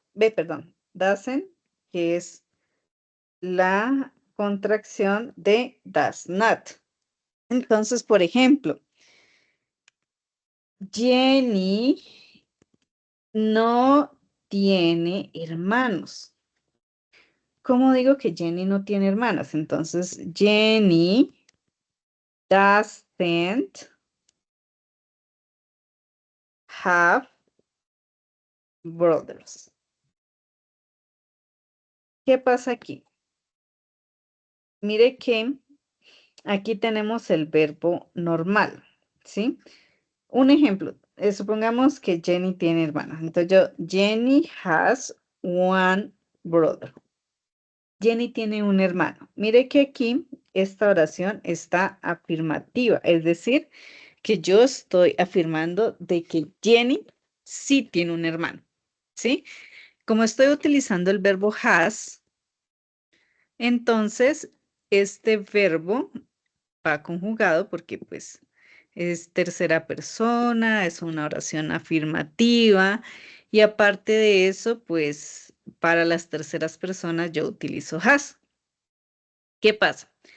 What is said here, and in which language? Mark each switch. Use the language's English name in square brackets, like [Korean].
[Spanish] Perdón, doesn't, que es la contracción de [English] does not. [Spanish] Entonces, por ejemplo, Jenny no tiene hermanos. ¿Cómo digo que Jenny no tiene hermanas? [English] Entonces, Jenny doesn't have brothers. [Spanish] ¿Qué pasa aquí? Mire que aquí tenemos el verbo normal, ¿sí? Un ejemplo, supongamos que Jenny tiene hermanas. [English] Entonces Jenny has one brother. [Spanish] Jenny tiene un hermano. Mire que aquí esta oración está afirmativa, es decir, que yo estoy afirmando de que Jenny sí tiene un hermano, ¿sí? Como estoy utilizando el verbo has, entonces este verbo va conjugado porque pues es tercera persona, es una oración afirmativa y aparte de eso, pues para las terceras personas yo utilizo has. ¿Qué pasa?